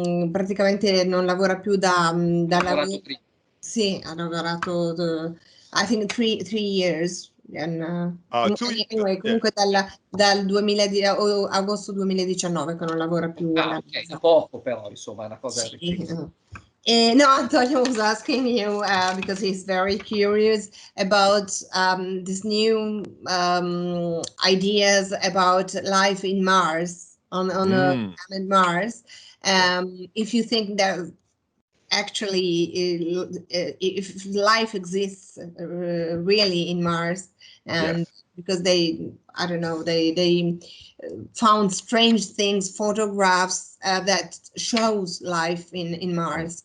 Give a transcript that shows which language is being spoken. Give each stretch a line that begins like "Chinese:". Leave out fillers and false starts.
Italian: Praticamente non lavora più da lavoro. Sì, ha lavorato
English: I think three years. And, anyway,
Italian: comunque dal 2000 agosto 2019 che non lavora più. Ok, da poco però, insomma, è una cosa sì.
English: No, Antonio was asking you because he's very curious about this new ideas about life in Mars on planet Mars. If you think that actually if life exists really in Mars, and because they, I don't know, they found strange things, photographs that shows life in Mars.